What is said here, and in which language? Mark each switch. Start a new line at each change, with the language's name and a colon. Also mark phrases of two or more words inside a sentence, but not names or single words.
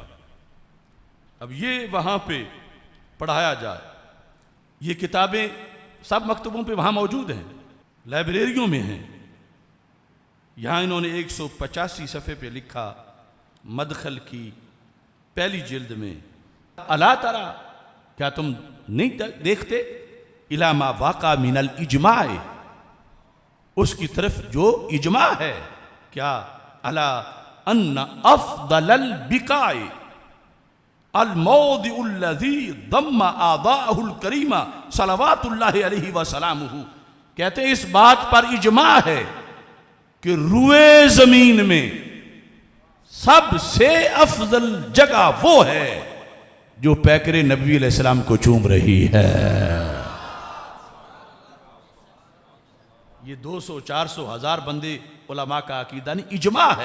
Urdu: اب یہ وہاں پہ پڑھایا جائے، یہ کتابیں سب مکتبوں پہ وہاں موجود ہیں، لائبریریوں میں ہیں۔ یہاں انہوں نے 185 صفحے پہ لکھا مدخل کی پہلی جلد میں،
Arabic: الا ترى،
Urdu: کیا تم نہیں دیکھتے،
Arabic: الی ما واقع من الاجماع،
Urdu: اس کی طرف جو اجماع ہے، کیا
Arabic: الا ان افضل البقاع الموضع الذي ضم آباءه الکریمہ صلوات اللہ علیہ وسلامہ،
Urdu: کہتے ہیں اس بات پر اجماع ہے کہ روئے زمین میں سب سے افضل جگہ وہ ہے جو پیکر نبی
Arabic: علیہ السلام
Urdu: کو چوم رہی ہے۔ یہ 200 400 ہزار بندے علماء کا عقیدہ نہیں، اجماع ہے۔